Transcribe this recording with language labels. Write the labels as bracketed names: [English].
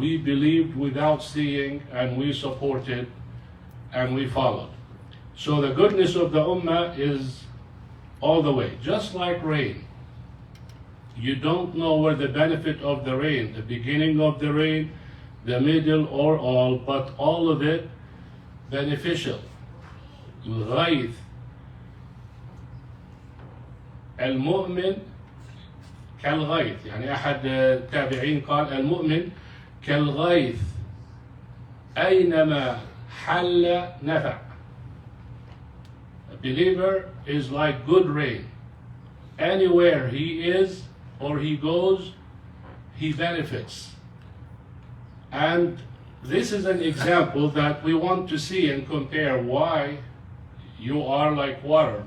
[English] We believed without seeing, and we supported and we followed. So the goodness of the ummah is all the way, just like rain. You don't know where the benefit of the rain, the beginning of the rain, the middle, or all, but all of it beneficial. [Arabic] الغيث المؤمن كالغيث، يعني أحد التابعين قال المؤمن كالغيث أينما حل نفع. [English] A believer is like good rain. Anywhere he is or he goes, he benefits. And this is an example that we want to see and compare why you are like water.